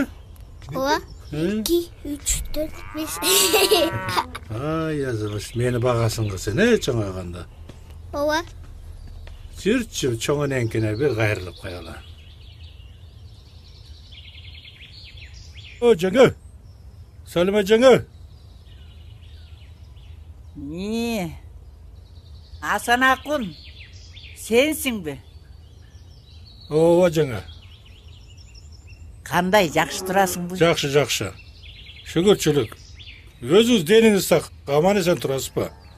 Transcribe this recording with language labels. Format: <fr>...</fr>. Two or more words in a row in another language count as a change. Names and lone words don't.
<ky>Ооба. 2, 3, 4, 5. Ай, азамат, мени багасың сен, чоңойгондо. Ооба. Жүрчү, чоңойненкине бир кайрылып коелу. О, жаңа. Салима жаңа. Асан Акун, сенсиң бе? Ооба жаңа. Кандай, жакшы турасың бу? Жакшы, жакшы. Шүгүрчүлүк. Өзүңүз дениңиз сак, аман эсен турасызбы?</ky>